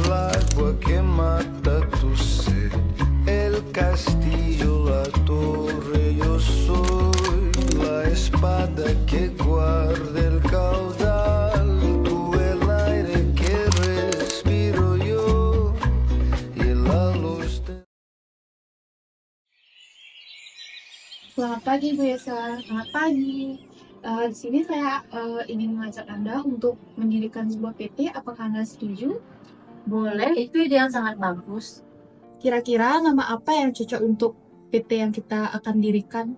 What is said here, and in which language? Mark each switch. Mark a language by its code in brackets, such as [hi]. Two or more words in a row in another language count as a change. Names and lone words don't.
[es] agua que mata tu sed, el castillo, la torre, yo soy la espada que guarda el caudal, tú el aire que respiro yo y la luz de... [id] Selamat pagi Bu Yesa, selamat pagi. Di sini saya ingin mengajak Anda untuk mendirikan sebuah PT. Apakah Anda setuju? Boleh, itu ide yang sangat bagus. Kira-kira nama apa yang cocok untuk PT yang kita akan dirikan?